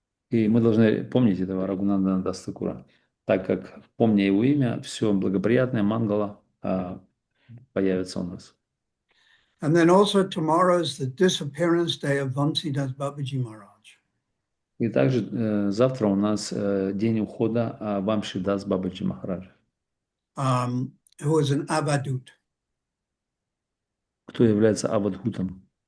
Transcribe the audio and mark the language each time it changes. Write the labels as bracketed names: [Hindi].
[Russian] И мы должны помнить этого Рагунандана Дастакура, так как, помня его имя, все благоприятное, мангала, появится у нас. [English] And then also tomorrow is the disappearance day of Vamsidas Babaji Maharaj. [Russian] И также завтра у нас день ухода Вамшидас Бабаджи Махараджа. [English] Who is an avadut. [Russian] Кто является авадхутом?